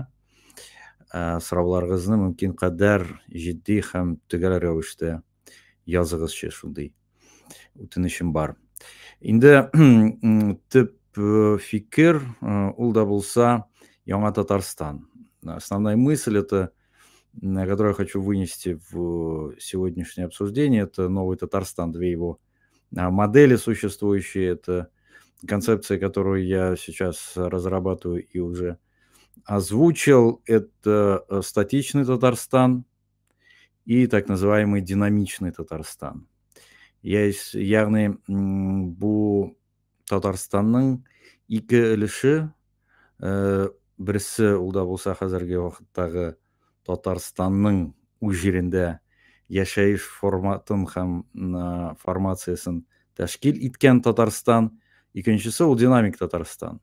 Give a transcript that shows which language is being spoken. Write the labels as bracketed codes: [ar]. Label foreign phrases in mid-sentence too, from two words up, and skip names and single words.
[tt] Сорауларыгызны мөмкин кадәр җитди һәм төгәл рәвештә языгызчы, шундый үтенечем бар. Инде төп фикер ул да булса яңа Татарстан. [ru] Основная мысль это, которую я хочу вынести в сегодняшнее обсуждение, это новый Татарстан, две его модели существующие, это концепция, которую я сейчас разрабатываю и уже озвучил, это статичный Татарстан и так называемый динамичный Татарстан. [tt] Ягъни бу Татарстанның ике өлеше, берсе ул да булса хәзерге вакыттагы Татарстанның үз җирендә яшәеш форматын һәм формациясын тәшкил иткән Татарстан, икенчесе ул динамик Татарстан.